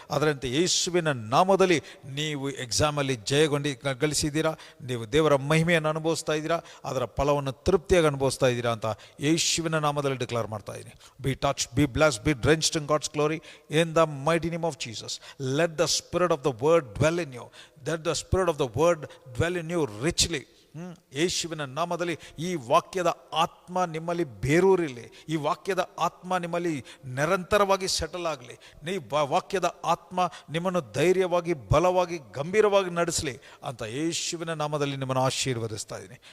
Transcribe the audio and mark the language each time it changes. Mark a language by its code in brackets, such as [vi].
[kn] ಅದರಂತೆ ಯೇಸುವಿನ ನಾಮದಲ್ಲಿ ನೀವು ಎಕ್ಸಾಮಲ್ಲಿ ಗಳಿಸಿದ್ದೀರಾ, ನೀವು ದೇವರ ಮಹಿಮೆಯನ್ನು ಅನುಭವಿಸ್ತಾ ಇದ್ದೀರಾ, ಅದರ ಫಲವನ್ನು ತೃಪ್ತಿಯಾಗಿ ಅನುಭವಿಸ್ತಾ ಇದ್ದೀರಾ ಅಂತ ಯೇಸುವಿನ ನಾಮದಲ್ಲಿ ಡಿಕ್ಲೇರ್ ಮಾಡ್ತಾ ಇದ್ದೀನಿ. [en] Be touch, be blessed, be drenched in God's glory in the mighty name of Jesus. Let the spirit of the word dwell in you. Let the spirit of the word dwell in you richly. [kn] ಯೇಸುವಿನ ನಾಮದಲ್ಲಿ ಈ ವಾಕ್ಯದ ಆತ್ಮ ನಿಮ್ಮಲ್ಲಿ ಬೇರೂರಿರಲಿ. ಈ ವಾಕ್ಯದ ಆತ್ಮ ನಿಮ್ಮಲ್ಲಿ ನಿರಂತರವಾಗಿ ಸೆಟಲ್ ಆಗಲಿ. ವಾಕ್ಯದ ಆತ್ಮ ನಿಮ್ಮನ್ನು ಧೈರ್ಯವಾಗಿ, ಬಲವಾಗಿ, ಗಂಭೀರವಾಗಿ ನಡೆಸಲಿ ಅಂತ ಯೇಸುವಿನ ನಾಮದಲ್ಲಿ ನಿಮ್ಮನ್ನು ಆಶೀರ್ವದಿಸ್ತಾ ಇದ್ದೀನಿ.